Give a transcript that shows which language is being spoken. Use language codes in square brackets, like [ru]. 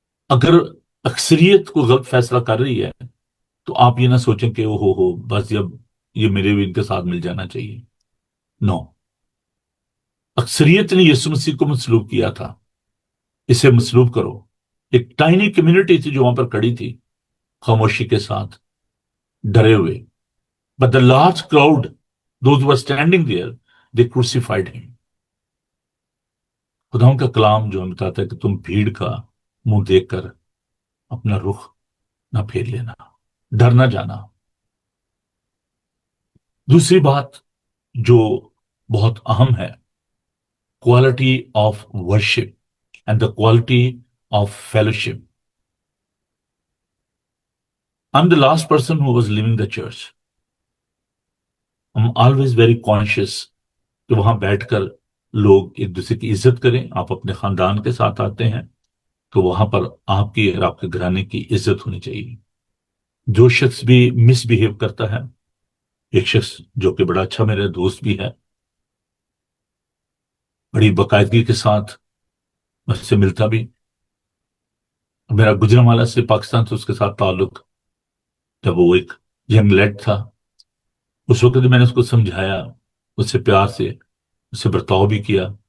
[ur] اگر اکثریت کو غلط فیصلہ کر رہی ہے تو آپ یہ نہ سوچیں کہ او ہو بس اب یہ میرے بھی ان کے ساتھ مل جانا چاہیے. نو، اکثریت نے یسوع مسیح کو مسلوب کیا تھا، اسے مسلوب کرو. ایک ٹائنی کمیونٹی تھی جو وہاں پر کڑی تھی خاموشی کے ساتھ، ڈرے ہوئے. [en] But the large crowd those were standing there, they crucified him. [ur] خداؤں کا کلام جو ہمیں بتاتا ہے کہ تم بھیڑ کا منہ دیکھ کر اپنا رخ نہ پھیر لینا، ڈر نہ جانا. دوسری بات جو بہت اہم ہے، [en] Quality of worship and the quality of fellowship. I'm the last person who was leaving the church. I'm always very conscious [ur] کہ وہاں بیٹھ کر لوگ ایک دوسرے کی عزت کریں. آپ اپنے خاندان کے ساتھ آتے ہیں تو وہاں پر آپ کی اور آپ کے گھرانے کی عزت ہونی چاہیے. جو شخص بھی [en] misbehave [ur] کرتا ہے، ایک شخص جو کہ بڑا اچھا میرا دوست بھی ہے، بڑی باقاعدگی کے ساتھ مجھ سے ملتا بھی، میرا گجرانوالہ سے پاکستان سے اس کے ساتھ تعلق، جب وہ ایک [en] young lad [ur] تھا اس وقت میں نے اس کو سمجھایا، اس سے پیار سے اس سے برتاؤ بھی کیا.